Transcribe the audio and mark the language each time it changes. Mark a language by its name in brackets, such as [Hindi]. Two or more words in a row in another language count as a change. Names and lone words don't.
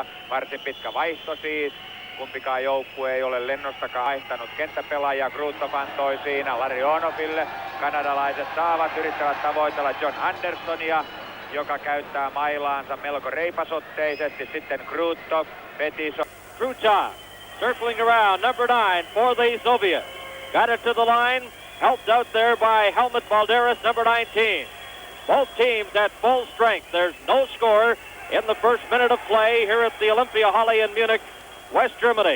[Finnish] Varsin pitkä vaihto siis. Kumpikaan joukkue ei ole lennostakaan vaihtanut kenttäpelaajia. Krutov antoi siinä Larionoville. Kanadalaiset yrittävät tavoitella John Andersonia, joka käyttää mailaansa melko reipasotteisesti. Sitten Krutov, Fetisov. [English] Krutov circling around, number 9 for the Soviets. Got it to the line, helped out there by Helmut Balderas, number 19. Both teams at full strength. There's no score in the first minute of play here at the Olympiahalle in Munich, West Germany.